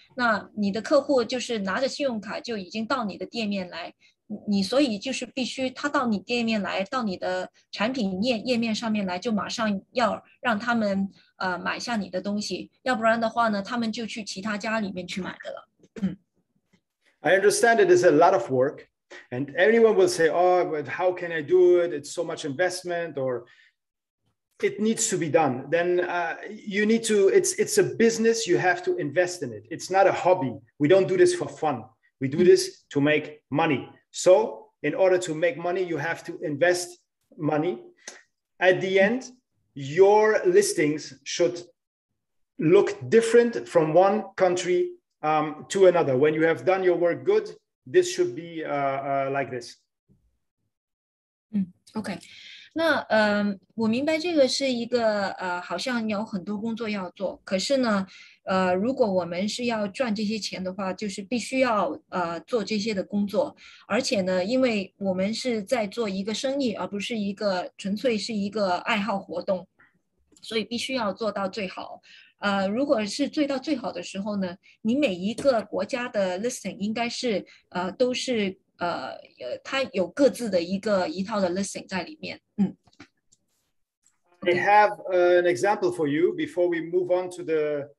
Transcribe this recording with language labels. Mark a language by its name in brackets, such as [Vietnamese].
[Chinese] 那你的客户就是拿着信用卡就已经到你的店面来。你所以就是必须他到你店面来，到你的产品页面上面来，就马上要让他们买下你的东西，要不然的话呢，他们就去其他家里面去买的了。 [English] I understand it is a lot of work, and anyone will say, "Oh, but how can I do it? It's so much investment, or it needs to be done." Then you need to. It's a business. You have to invest in it. It's not a hobby. We don't do this for fun. We do this to make money. So in order to make money, you have to invest money. At the end, your listings should look different from one country to another. When you have done your work good, this should be like this. OK， [Chinese] 那我明白这个是一个好像有很多工作要做，可是呢，如果我们是要赚这些钱的话，就是必须要做这些的工作，而且呢，因为我们是在做一个生意，而不是一个纯粹是一个爱好活动，所以必须要做到最好。如果是做到最好的时候呢，你每一个国家的 listing 应该是都是它有各自的一套的 listing 在里面。 [English] I have an example for you before we move on to the.